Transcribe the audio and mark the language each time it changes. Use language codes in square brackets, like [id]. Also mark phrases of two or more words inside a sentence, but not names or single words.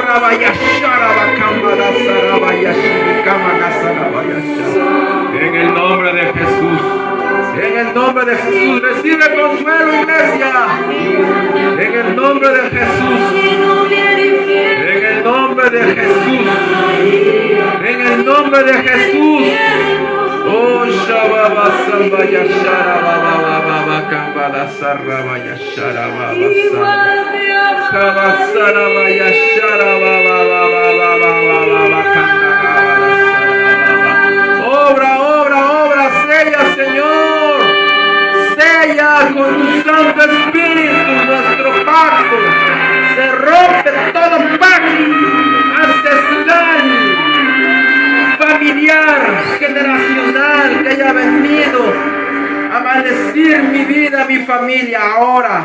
[es] En el nombre de Jesús. En el nombre de Jesús. Recibe consuelo, iglesia. En el nombre de Jesús. En el nombre de Jesús. En el nombre de Jesús. Oh, Shababa Sambaya Sharababa Kambala Sarabaya Sharababa Kabasarabaya Sharababa Obra, sella, Señor. Sella con tu Santo Espíritu nuestro pacto. Se rompe todo pacto ancestral, familiar, generacional que haya venido a maldecir mi vida, mi familia ahora.